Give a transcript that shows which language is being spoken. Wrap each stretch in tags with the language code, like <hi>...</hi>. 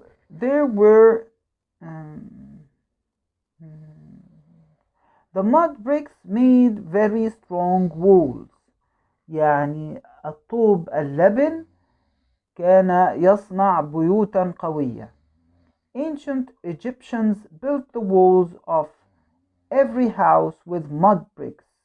<en>There were the mud bricks made very strong walls.</en> <ar>يعني الطوب اللبن كان يصنع بيوتا قوية.</ar> <en>Ancient Egyptians built the walls of every house with mud bricks.</en>